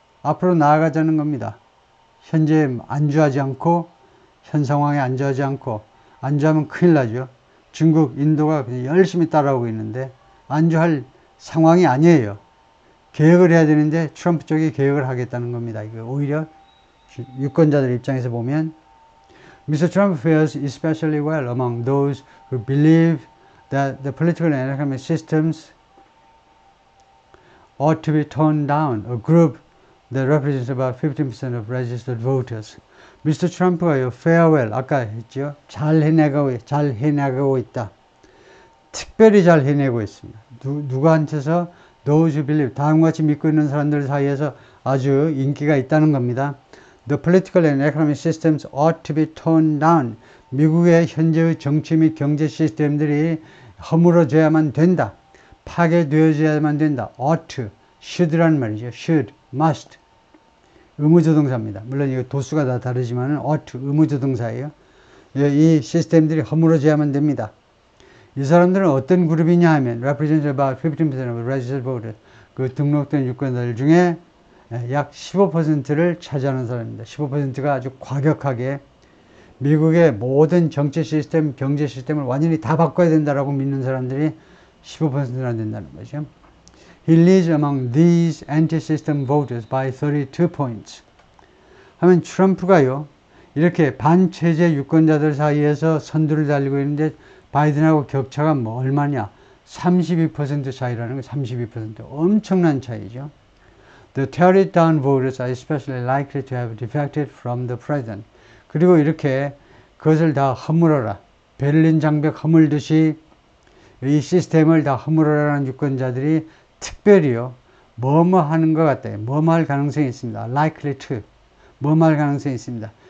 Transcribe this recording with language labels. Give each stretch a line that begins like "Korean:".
Korean: 앞으로 나아가자는 겁니다. 현재 안주하지 않고, 현 상황에 안주하지 않고, 안주하면 큰일 나죠. 중국, 인도가 열심히 따라오고 있는데 안주할 상황이 아니에요. 개혁을 해야 되는데 트럼프 쪽이 개혁을 하겠다는 겁니다. 이거 오히려 유권자들 입장에서 보면
English: Mr. Trump fares especially well among those who believe that the political and economic systems ought to be toned down, a group that represents about 15% of registered voters.
Korean: 미스터 트럼프가요, farewell, 아까 했죠? 잘 해나가고 있다. 특별히 잘 해내고 있습니다. 누구한테서?
English: Those who believe,
Korean: 다음과 같이 믿고 있는 사람들 사이에서 아주 인기가 있다는 겁니다. The political and economic systems ought to be toned down. 미국의 현재의 정치 및 경제 시스템들이 허물어져야만 된다. 파괴되어져야만 된다. ought to, should라는 말이죠. should, must. 의무조동사입니다. 물론 이거 도수가 다 다르지만
English: ought to,
Korean: 의무조동사예요. 이 시스템들이 허물어져야만 됩니다. 이 사람들은 어떤 그룹이냐 하면
English: represents about 15% of registered voters.
Korean: 그 등록된 유권자들 중에 약 15%를 차지하는 사람입니다. 15%가 아주 과격하게 미국의 모든 정치 시스템, 경제 시스템을 완전히 다 바꿔야 된다라고 믿는 사람들이 15%나 된다는 거죠.
English: He leads among these anti-system voters by 32 points.
Korean: 하면 트럼프가요, 이렇게 반체제 유권자들 사이에서 선두를 달리고 있는데 바이든하고 격차가 뭐 얼마냐? 32% 차이라는 거, 32%. 엄청난 차이죠. The tear down voters are especially likely to have defected from the president. 그리고 이렇게 그것을 다 허물어라. 베를린 장벽 허물듯이 이 시스템을 다 허물어라는 유권자들이 특별히요, 뭐뭐 하는 것 같아요. 뭐뭐 할 가능성이 있습니다.
English: likely to.
Korean: 뭐뭐 할 가능성이 있습니다.